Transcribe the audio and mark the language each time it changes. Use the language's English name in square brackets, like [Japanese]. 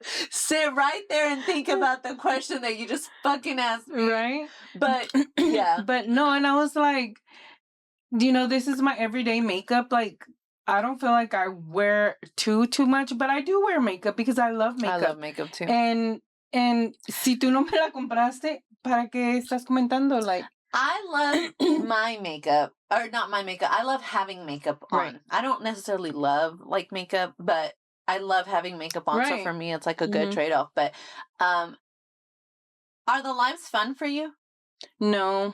[English] Sit right there and think about the question that you just fucking asked me. Right? But, yeah. But no, and I was like, this is my everyday makeup. Like, I don't feel like I wear too much, but I do wear makeup because I love makeup. I love makeup too. [Spanish] And si tú no me la compraste, ¿para qué estás comentando? [English] Like, I love my makeup, or not my makeup. I love having makeup on. Right. I don't necessarily love like makeup, but I love having makeup on. So for me, it's like a good trade-off. But are the lives fun for you? No.